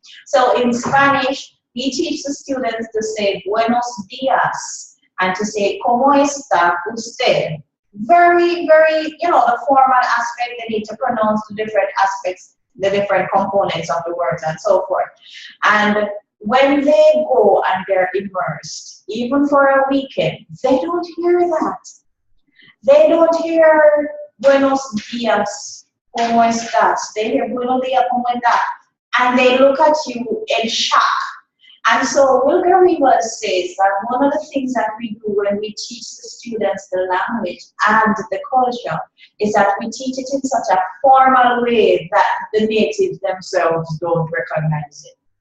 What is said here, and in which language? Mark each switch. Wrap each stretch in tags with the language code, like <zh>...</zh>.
<en>So in Spanish, we teach the students to say</en> <es>buenos días</es> <en>and to say</en> <es>¿cómo está usted?</es> <en>Very, very, the formal aspect, they need to pronounce the different aspects, the different components of the words and so forth. And when they go and they're immersed, even for a weekend, they don't hear that. They don't hear</en> <es>buenos días, ¿cómo estás?</es> <en>They hear</en> <es>buenos días, ¿cómo estás?</es> <en>And they look at you in shock. And so Wilger Rivas says that one of the things that we do when we teach the students the language and the culture is that we teach it in such a formal way that the natives themselves don't recognize it.</en>